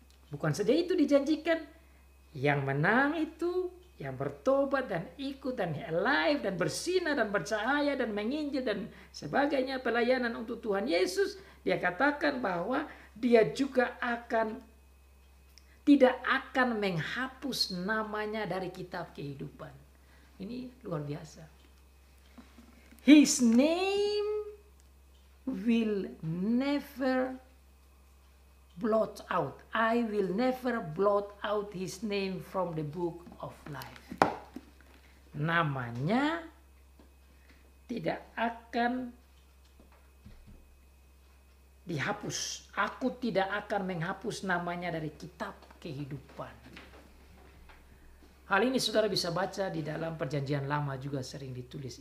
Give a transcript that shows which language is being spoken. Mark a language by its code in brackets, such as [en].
[id] Bukan saja itu dijanjikan, yang menang itu yang bertobat dan ikut dan alive dan bersinar dan bercahaya dan menginjil dan sebagainya, pelayanan untuk Tuhan Yesus. Dia katakan bahwa dia juga tidak akan menghapus namanya dari kitab kehidupan. Ini luar biasa. [en] His name will never blot out. I will never blot out his name from the book of life. [id] Namanya tidak akan dihapus. Aku tidak akan menghapus namanya dari kitab kehidupan. Hal ini saudara bisa baca di dalam Perjanjian Lama juga sering ditulis.